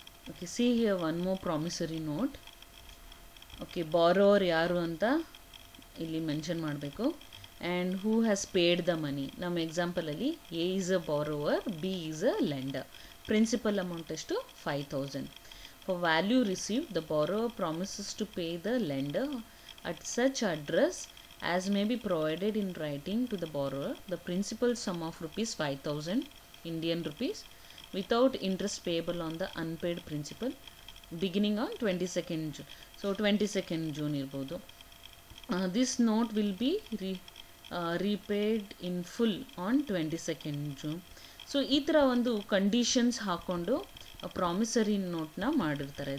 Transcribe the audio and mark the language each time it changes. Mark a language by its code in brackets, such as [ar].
[en] Okay, see here one more promissory note. Okay, [kn] borrower ಯಾರು ಅಂತ ಇಲ್ಲಿ ಮೆನ್ಷನ್ ಮಾಡಬೇಕು. [en] And who has paid the money. [kn] ನಮ್ಮ ಎಕ್ಸಾಂಪಲಲ್ಲಿ [en] A is a borrower, B is a lender. Principal amount [kn] ಎಷ್ಟು? [en] 5,000. For value received, the borrower promises to pay the lender at such address as may be provided in writing to the borrower the principal sum of rupees 5,000 Indian rupees without interest payable on the unpaid principal beginning on 22nd June. So 22nd June [kn] irbodu. [en] This note will be repaid in full on 22nd June. [kn] So ಈ ಥರ ಒಂದು conditions ಹಾಕ್ಕೊಂಡು promissory ನೋಟ್ನ ಮಾಡಿರ್ತಾರೆ.